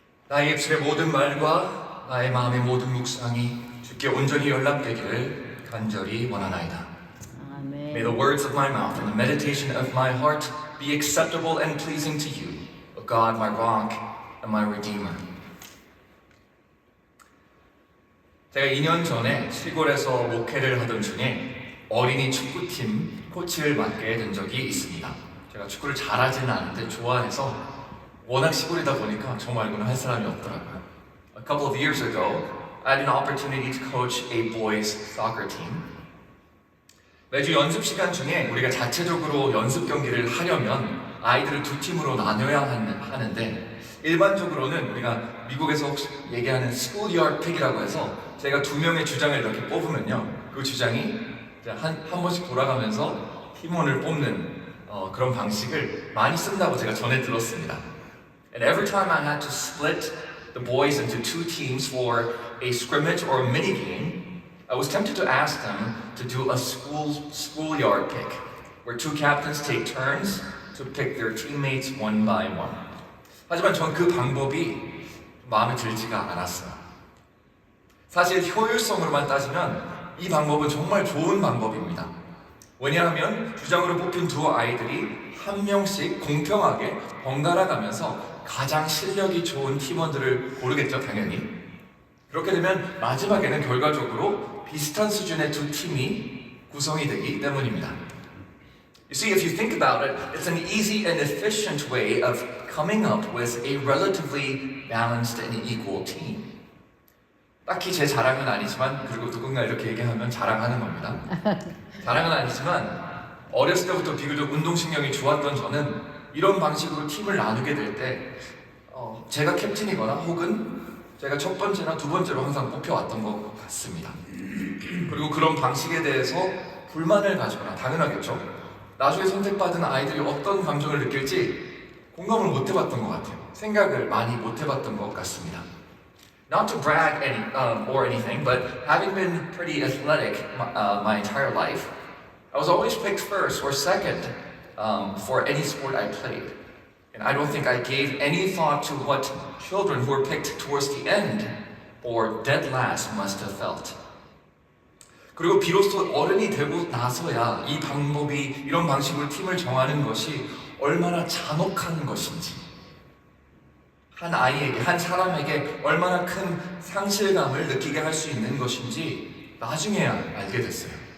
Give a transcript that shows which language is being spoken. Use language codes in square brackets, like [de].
[ko] 나의 입술의 모든 말과 나의 마음의 모든 묵상이 주께 온전히 연락되기를 간절히 원하나이다. 아멘. [en] May the words of my mouth and the meditation of my heart be acceptable and pleasing to you, O God, my rock and my redeemer. [ko] 제가 2년 전에 시골에서 목회를 하던 중에 어린이 축구팀 코치를 맡게 된 적이 있습니다. 제가 축구를 잘하지는 않은데 좋아해서 워낙 시골이다 보니까 저 말고는 할 사람이 없더라고요. [en] A couple of years ago, I had an opportunity to coach a boys soccer team. [ko] 매주 연습 시간 중에 우리가 자체적으로 연습 경기를 하려면 아이들을 두 팀으로 나눠야 하는데 일반적으로는 우리가 미국에서 혹시 얘기하는 schoolyard pick이라고 해서 제가 두 명의 주장을 이렇게 뽑으면요, 그 주장이 한 번씩 돌아가면서 팀원을 뽑는 그런 방식을 많이 쓴다고 제가 전에 들었습니다. [en] And every time I had to split the boys into two teams for a scrimmage or a mini game, I was tempted to ask them to do a schoolyard pick, where two captains take turns to pick their teammates one by one. [ko] 하지만 전 그 방법이 마음에 들지가 않았어요. 사실 효율성으로만 따지면 이 방법은 정말 좋은 방법입니다. 왜냐하면 주장으로 뽑힌 두 아이들이 한 명씩 공평하게 번갈아 가면서 가장 실력이 좋은 팀원들을 고르겠죠, 당연히. 그렇게 되면 마지막에는 결과적으로 비슷한 수준의 두 팀이 구성이 되기 때문입니다. [en] You see, if you think about it, it's an easy and efficient way of coming up with a relatively balanced and equal team. [ko] 딱히 제 자랑은 아니지만, 그리고 누군가 이렇게 얘기하면 자랑하는 겁니다. 자랑은 아니지만 어렸을 때부터 비교적 운동신경이 좋았던 저는 이런 방식으로 팀을 나누게 될 때 제가 캡틴이거나 혹은 제가 첫 번째나 두 번째로 항상 뽑혀왔던 것 같습니다. 그리고 그런 방식에 대해서 불만을 가지거나, 당연하겠죠, 나중에 선택받은 아이들이 어떤 감정을 느낄지 공감을 못 해봤던 것 같아요. 생각을 많이 못 해봤던 것 같습니다. [en] Not to brag or anything, but having been pretty athletic my entire life, I was always picked first or second for any sport I played. And I don't think I gave any thought to what children who were picked towards the end or dead last must have felt. [ko] 그리고 비로소 어른이 되고 나서야 이런 방식으로 팀을 정하는 것이 얼마나 잔혹한 것인지, 한 아이에게, 한 사람에게 얼마나 큰 상실감을 느끼게 할 수 있는 것인지 나중에야 알게 됐어요.